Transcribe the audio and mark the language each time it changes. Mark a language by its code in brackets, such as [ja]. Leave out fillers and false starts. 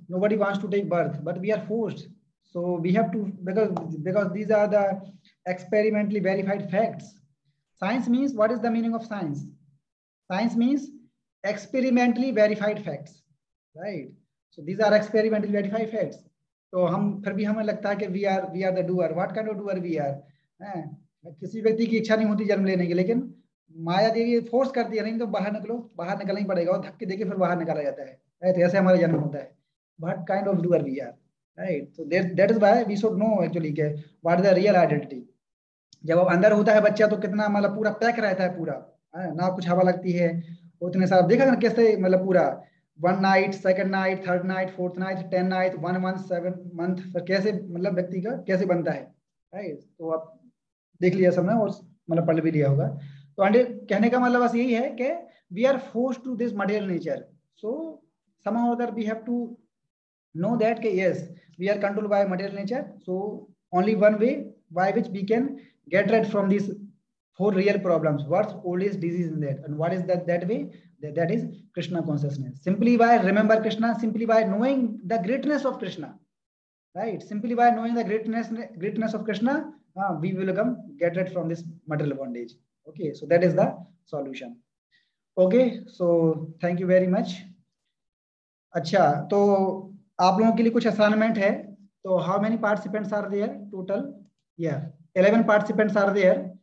[en] Nobody wants to take birth, but we are forced. So we have to, because these are the experimentally verified facts. Science means, what is the meaning of science? Science means experimentally verified facts, right? So these are experimentally verified facts. [hi] तो हम फिर भी हमें लगता है कि [en] we are the doer. What kind of doer we are? [hi] किसी व्यक्ति की इच्छा नहीं होती जन्म लेने की, लेकिन माया देवी फोर्स करती है, नहीं तो बाहर निकलो, बाहर निकलना ही पड़ेगा, और धक्के देके फिर बाहर निकाला जाता है, तो ऐसे हमारा जन्म होता है. [en] What kind of doer we are, right? So that is why we should know actually के what is the real identity. [hi] जब अब अंदर होता है बच्चा तो कितना मतलब पूरा पैक रहता है, पूरा ना कुछ हवा लगती है, उतने सारा देखा ना कैसे, मतलब पूरा 1 night, 2nd night, 3rd night, 4th night, 10 night, 1 month, 7 month, फिर कैसे मतलब व्यक्ति का कैसे बनता है, राइट? तो आप देख लिया सबने और मतलब पढ़ भी लिया होगा. तो अंडे कहने का मतलब बस यही है कि [en] We are forced to this material nature. So somehow that we have to know that कि yes, we are controlled by material nature. So only one way by which we can get rid from these 4 real problems. What's oldest disease in that, and what is that way? That is Krishna consciousness. Simply by remember Krishna, simply by knowing the greatness of Krishna, right? Simply by knowing the greatness of Krishna, we will get rid from this material bondage. Okay, so that is the solution. Okay, so thank you very much. [hi] अच्छा, तो आप लोगों के लिए कुछ assignment है. [en] तो how many participants are there total? Yeah, 11 participants are there.